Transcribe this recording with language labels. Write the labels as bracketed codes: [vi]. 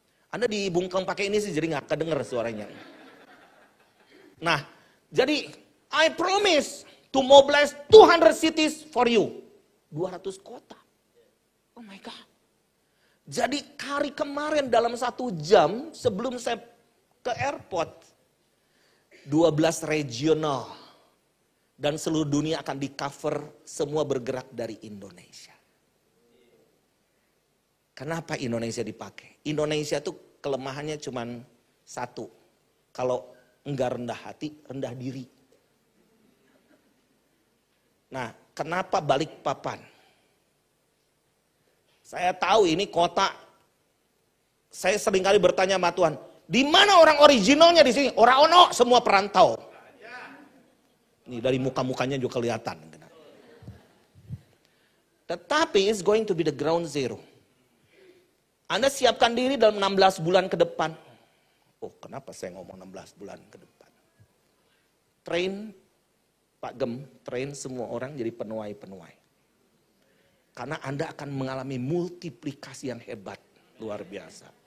[id] Anda dibungkam pakai ini sih jadi nggak kedenger suaranya. [en] Nah, jadi I promise to mobilize 200 cities for you. [id] 200 kota. [en] Oh my God. [id] Jadi hari kemarin dalam 1 jam sebelum saya ke airport, 12 regional dan seluruh dunia akan di cover, semua bergerak dari Indonesia. Kenapa Indonesia dipakai? Indonesia tuh kelemahannya cuma satu. Kalau enggak rendah hati, rendah diri. Nah, kenapa Balikpapan? Saya tahu ini kota, saya seringkali bertanya sama Tuhan, di mana orang originalnya di sini? Orang ono, semua perantau. Ini dari muka-mukanya juga kelihatan. [en] Tetapi it's going to be the ground zero. [id] Anda siapkan diri dalam 16 bulan ke depan. Oh, kenapa saya ngomong 16 bulan ke depan? Train, Pak Gem, train semua orang jadi penuai-penuai. Karena Anda akan mengalami multiplikasi yang hebat, luar biasa.